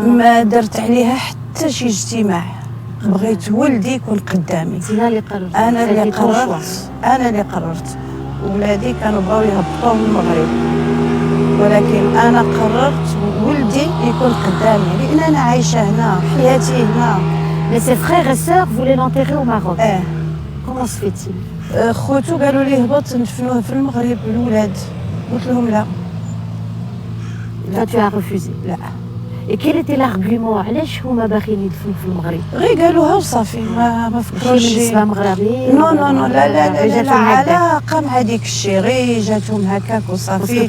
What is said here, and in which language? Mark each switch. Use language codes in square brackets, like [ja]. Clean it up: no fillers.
[ar] ما درت عليها حتى شي اجتماع. بغيت ولدي يكون قدامي. انت اللي قررت؟ انا اللي قررت. ولادي كانوا بغاو يهبطوا من المغرب، ولكن انا قررت ولدي يكون قدامي لان انا عايشه هنا، حياتي هنا. [fr] Mais ses frères et sœurs voulaient l'enterrer au Maroc. Comment se fait-il? [ar] خوتو قالوا لي هبط ندفنوه في المغرب الولاد. قلت لهم لا. [fr] Toi tu as refusé. [ar] لا. [fr] Et quel était l'argument [ar] علاش هما باغيين يدفنوا في المغرب؟ غير قالوها وصافي ما فكروش. بالنسبه مغربي؟ نو نو نو لا لا لا لا علاقه مع ديك الشيء، غير جاتهم هكاك وصافي.